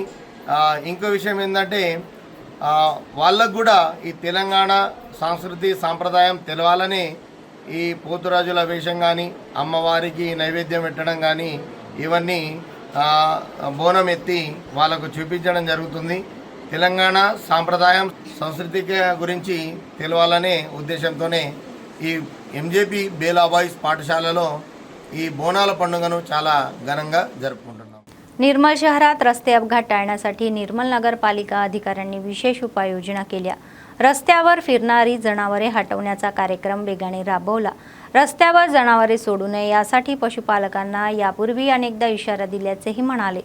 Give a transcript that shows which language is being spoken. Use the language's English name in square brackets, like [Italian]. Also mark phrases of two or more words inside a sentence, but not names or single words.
[Telugu] ఇంకో విషయం ఏంటంటే వాళ్ళకు కూడా ఈ తెలంగాణ సంస్కృతి సాంప్రదాయం తెలవాలని ఈ పోతురాజుల వేషం కానీ అమ్మవారికి నైవేద్యం పెట్టడం కానీ ఇవన్నీ బోనం ఎత్తి వాళ్ళకు చూపించడం జరుగుతుంది। తెలంగాణ సాంప్రదాయం సంస్కృతి గురించి తెలవాలనే उद्देश्यంతోనే ఈ ఎంజేపీ బేలా బాయ్స్ పాఠశాలలో ఈ బోనాల పండుగను చాలా ఘనంగా జరుపుకుంటున్నాం। [Marathi] निर्मल शहरात रस्ते अपघात टाळण्यासाठी निर्मल नगरपालिका अधिकाऱ्यांनी विशेष उपाययोजना केल्या। रस्त्यावर फिरणारी जनावरे हटवण्याचा कार्यक्रम वेगाने राबवला। रस्त्यावर जनावरे सोडू नये यासाठी पशुपालकांना यापूर्वी अनेकदा इशारा दिल्याचेही म्हणाले।